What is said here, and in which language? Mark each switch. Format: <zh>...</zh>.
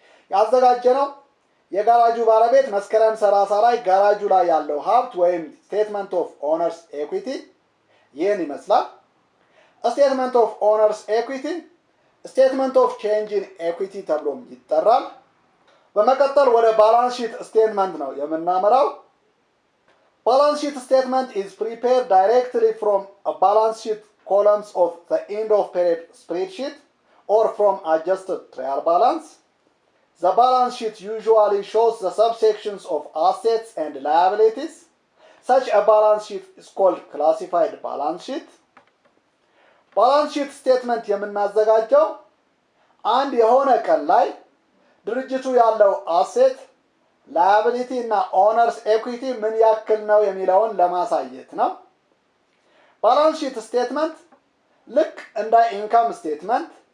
<am>ያዘጋጀነው የጋራጁ ባለቤት መስከረም 30 ላይ ጋራጁ ላይ ያለው ሀብት ወይም ስቴትመንት ኦፍ ኦነርስ ኤኩዊቲ ይህን ይመስላል። ስቴትመንት ኦፍ ኦነርስ ኤኩዊቲ ስቴትመንት ኦፍ ቼንጅ ኢን ኤኩዊቲ ተብሎም ይጠራል። በመቀጠል ወደ</am> <en>ባላንስ ሺት ስቴትመንት ነው የምናመራው። ባላንስ ሺት ስቴትመንት ኢዝ ፕሪፔርድ ዳይሬክትሊ ፍሮም አ ባላንስ ሺት columns of the end of period spreadsheet or from adjusted trial balance. The balance sheet usually shows the subsections of assets and liabilities. Such a balance sheet is called classified balance sheet. Balance sheet statement</en> <am>የምናዘጋጀው አንድ የሆነ ቀን ላይ ድርጅቱ ያለው አሴት ላያቢሊቲ እና ኦነርስ ኤኩዊቲ ምን ያክል ነው የሚለውን ለማሳየት ነው። ባላንስ ሺት ስቴትመንት ልክ እንደ ኢንካም ስቴትመንት</am>